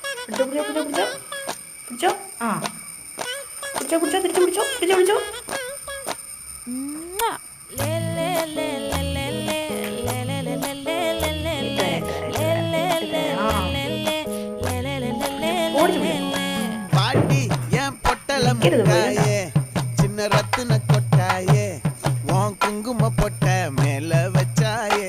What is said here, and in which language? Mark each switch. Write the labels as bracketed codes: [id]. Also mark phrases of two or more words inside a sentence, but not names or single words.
[ml] പിടിച്ചോ പിടിച്ചോ പിടിച്ചോ പിടിച്ചോ പിടിച്ചോ ആ പിടിച്ചോ പിടിച്ചോ തിരിച്ചു പിടിച്ചോ പിടിച്ചോ പിടിച്ചോ [ta] பாட்டி ஏன் பொட்டல முட்டாயே சின்ன ரத்தின கொட்டாயே உன் குங்கும பொட்ட மேல வச்சாயே